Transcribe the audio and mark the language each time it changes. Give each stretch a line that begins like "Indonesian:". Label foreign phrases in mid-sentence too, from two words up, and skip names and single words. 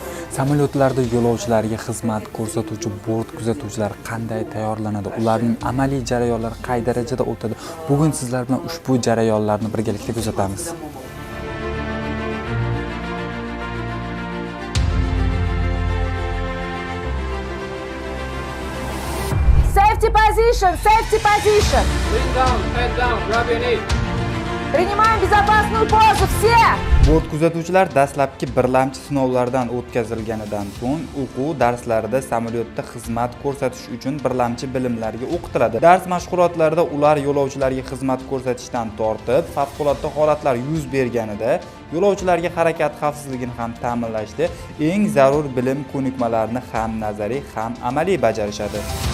Uzbek: Samolyotlarda yo'lovchilarga xizmat ko'rsatuvchi bort kuzatuvchilari qanday tayyorlanadi? Ularning amaliy jarayonlari qay darajada o'tadi? Bugun sizlar bilan ushbu jarayonlarni birgalikda kuzatamiz.
English: Safety position, safety position. Lean down, head down, grab your knee.
Russian: Принимаем безопасную позу, все.
Uzbek: Bort kuzatuvchilar dastlabki birlamchi sinovlardan o'tkazilganidan so'ng o'quv darslarida samolyotda xizmat ko'rsatish uchun birlamchi bilimlarga o'qitiladi. Dars mashg'ulotlarida ular yo'lovchilarga xizmat ko'rsatishdan tortib, favqulodda holatlar yuz berganida yo'lovchilarga harakat xavfsizligini ham ta'minlashda eng zarur bilim ko'nikmalarini ham nazariy, ham amaliy bajarishadi.